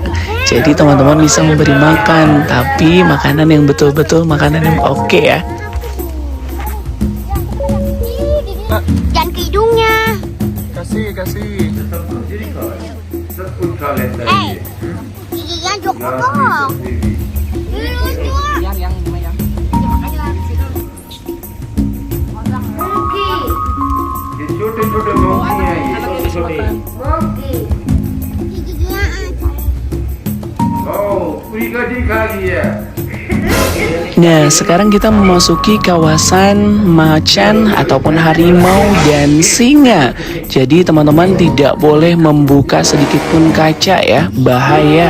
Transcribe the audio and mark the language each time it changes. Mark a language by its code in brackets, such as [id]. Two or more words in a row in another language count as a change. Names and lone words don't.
[id] Jadi teman-teman bisa memberi makan, tapi makanan yang betul-betul makanan yang oke ya. Jangan ke hidungnya. Kasih. Giginya joko dong. [hi] छोटे-छोटे मोंकी हैं ये छोटे। [id] Giginya. Oh, Nah, sekarang kita memasuki kawasan macan ataupun harimau dan singa. Jadi teman-teman tidak boleh membuka sedikit pun kaca ya, bahaya.